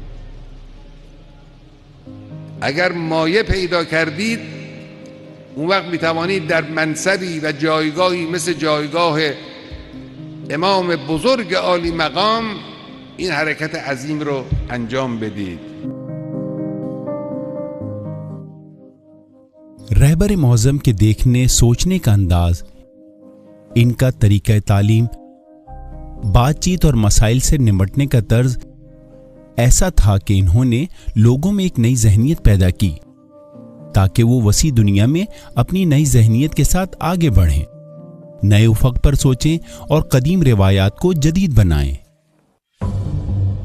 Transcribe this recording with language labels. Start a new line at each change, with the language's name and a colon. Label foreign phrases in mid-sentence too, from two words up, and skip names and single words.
Persian: اگر مایه پیدا کردید اون وقت میتوانید در منصبی و جایگاهی مثل جایگاه امام بزرگ عالی مقام این حرکت عظیم رو انجام بدید.
Urdu: رہبر معظم کے دیکھنے سوچنے کا انداز، ان کا طریقہ تعلیم، بات چیت اور مسائل سے نمٹنے کا طرز ایسا تھا کہ انہوں نے لوگوں میں ایک نئی ذہنیت پیدا کی تاکہ وہ وسیع دنیا میں اپنی نئی ذہنیت کے ساتھ آگے بڑھیں، نئے افق پر سوچیں اور قدیم روایات کو جدید بنائیں۔